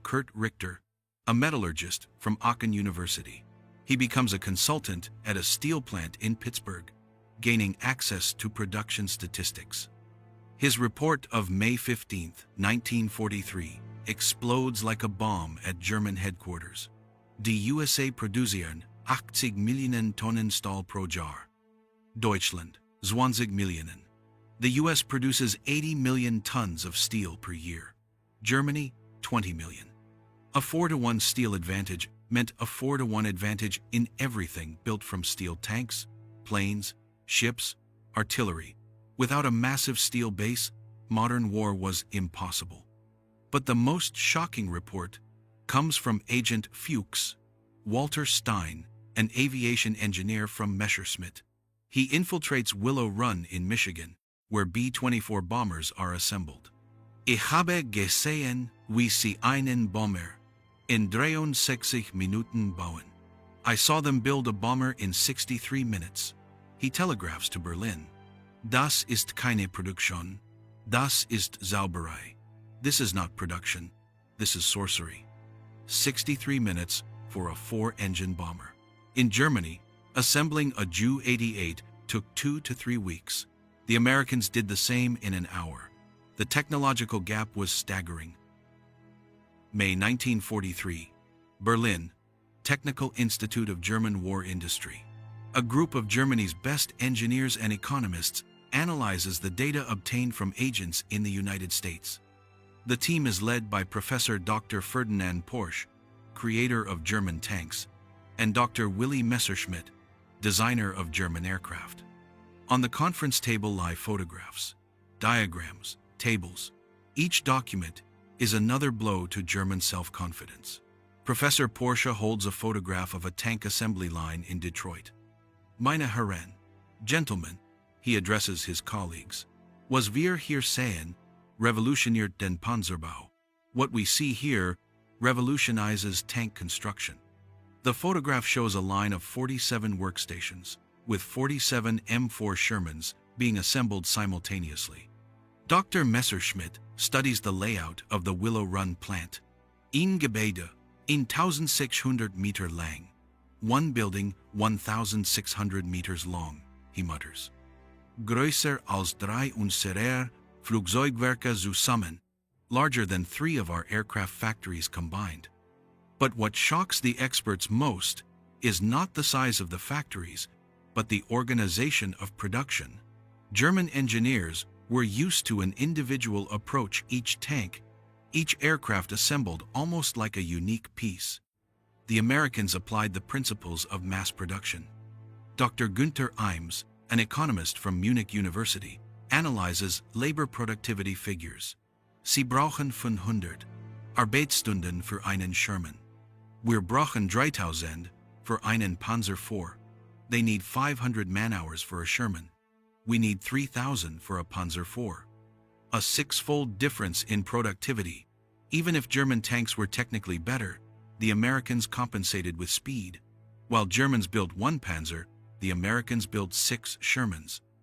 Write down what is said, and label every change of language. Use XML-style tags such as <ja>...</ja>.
<en>Kurt Richter, a metallurgist from Aachen University. He becomes a consultant at a steel plant in Pittsburgh, gaining access to production statistics. His report of May 15, 1943, explodes like a bomb at German headquarters.</en> <de>Die USA produzieren 80 Millionen Tonnen Stahl pro Jahr. Deutschland, 20 Millionen.</de> <en>The US produces 80 million tons of steel per year. Germany, 20 million. A 4-to-1 steel advantage meant a 4-to-1 advantage in everything built from steel tanks, planes, ships, artillery. Without a massive steel base, modern war was impossible. But the most shocking report comes from Agent Fuchs, Walter Stein, an aviation engineer from Messerschmitt. He infiltrates Willow Run in Michigan, where B-24 bombers are assembled.</en> <de>Ich habe gesehen, wie sie einen Bomber in 63 Minuten bauen.</de> <en>I saw them build a bomber in 63 minutes. He telegraphs to Berlin.</en> <de>Das ist keine Produktion. Das ist Zauberei.</de> <en>This is not production. This is sorcery. 63 minutes for a 4-engine bomber. In Germany, assembling a Ju-88 took 2 to 3 weeks. The Americans did the same in an hour. The technological gap was staggering. May 1943. Berlin, Technical Institute of German War Industry. A group of Germany's best engineers and economists analyzes the data obtained from agents in the United States. The team is led by Professor Dr. Ferdinand Porsche, creator of German tanks, and Dr. Willy Messerschmitt, designer of German aircraft. On the conference table lie photographs, diagrams, tables. Each document is another blow to German self-confidence. Professor Porsche holds a photograph of a tank assembly line in Detroit.</en> <de>Meine Herren,</de> <en>gentlemen, he addresses his colleagues.</en> <de>Was wir hier sehen, revolutioniert den Panzerbau.</de> <en>What we see here revolutionizes tank construction. The photograph shows a line of 47 workstations, with 47 M4 Shermans being assembled simultaneously. Dr. Messerschmitt studies the layout of the Willow Run plant.</en> <de>Ein Gebäude, 1,600 Meter lang.</de> <en>One building, 1,600 meters long, he mutters.</en> <de>Größer als 3 unserer Flugzeugwerke zusammen.</de> <en>Larger than 3 of our aircraft factories combined. But what shocks the experts most is not the size of the factories, but the organization of production. German engineers were used to an individual approach each tank, each aircraft assembled almost like a unique piece. The Americans applied the principles of mass production. Dr. Günther Imes, an economist from Munich University, analyzes labor productivity figures.</en> <de>Sie brauchen 500 Arbeitsstunden für einen Sherman. Wir brauchen 3000 für einen Panzer IV.</de> <en>They need 500 man-hours for a Sherman. We need 3,000 for a Panzer IV. A 6-fold difference in productivity. Even if German tanks were technically better, the Americans compensated with speed. While Germans built 1 Panzer, the Americans built 6 Shermans.</en>